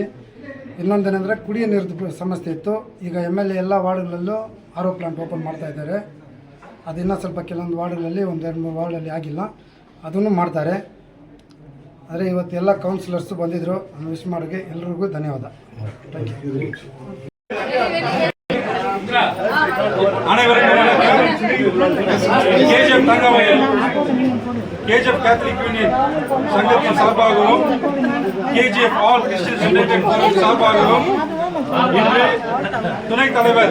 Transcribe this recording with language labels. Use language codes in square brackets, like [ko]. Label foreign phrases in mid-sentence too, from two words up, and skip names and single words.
[kn] ಇನ್ನೊಂದೇನೆಂದರೆ ಕುಡಿಯೋ ನೀರಿನ ಸಮಸ್ಯೆ ಇತ್ತು. ಈಗ ಎಮ್ಎಲ್ಎ ಎಲ್ಲ ವಾರ್ಡ್ಗಳಲ್ಲೂ [en] RO plant open [kn] ಮಾಡ್ತಾಯಿದ್ದಾರೆ. ಅದು ಇನ್ನೂ ಸ್ವಲ್ಪ ಕೆಲವೊಂದು ವಾರ್ಡ್ಗಳಲ್ಲಿ 1-2-3 ವಾರ್ಡಲ್ಲಿ ಆಗಿಲ್ಲ, ಅದನ್ನು ಮಾಡ್ತಾರೆ. ಆದರೆ ಇವತ್ತು ಎಲ್ಲ ಕೌನ್ಸಿಲರ್ಸು ಬಂದಿದ್ದರು. ನಾನು ವಿಶ್ ಮಾಡೋಕ್ಕೆ ಎಲ್ರಿಗೂ ಧನ್ಯವಾದ. [en] thank you. [ta] KGF தங்கவயல் KGF கேத்தலிக் யூனியன் சங்கத்தின் சார்பாகவும் KGF ஆல் கிறிஸ்டியன்ஸ் யுனைடெட் சார்பாகவும் இன்று துணைத் தலைவர்